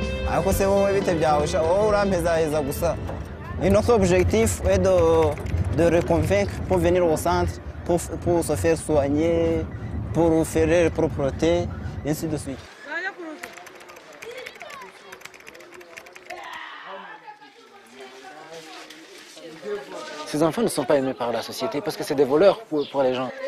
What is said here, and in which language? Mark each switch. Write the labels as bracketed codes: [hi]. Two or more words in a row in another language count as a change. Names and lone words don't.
[rw] ariko se wowe bite byawe wowe urampezaheza gusa. [fr] Et notre objectif est de les convaincre pour venir au centre, pour se faire soigner, pour faire la propreté, et ainsi de suite. Ces enfants ne sont pas aimés par la société parce que c'est des voleurs pour les gens.